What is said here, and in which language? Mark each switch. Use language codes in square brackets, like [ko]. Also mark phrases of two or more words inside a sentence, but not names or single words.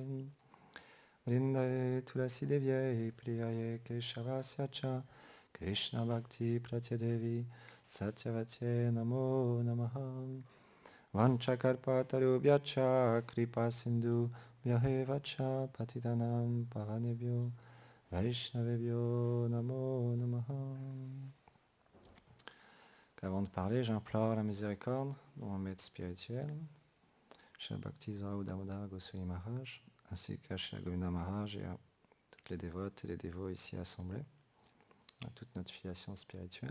[sa] Vrindaye Tulasi Devye Priyaye Keshavasya Cha Krishna Bhakti Pratyadevi Satyavate Namo Namaha. Vanchakarpatarubhyacha Kripa Sindhu Vyahevacha Patitanam Pavanebhyo Vaishnavebhyo Namo Namaha. [fr] Avant de parler, j'implore la miséricorde de mon maître spirituel, Shri Bhakti Zohar Damodar Goswami Maharaj, ainsi qu'à Shri Govinda Maharaj et à toutes les dévotes et les dévots ici assemblés, à toute notre filiation spirituelle.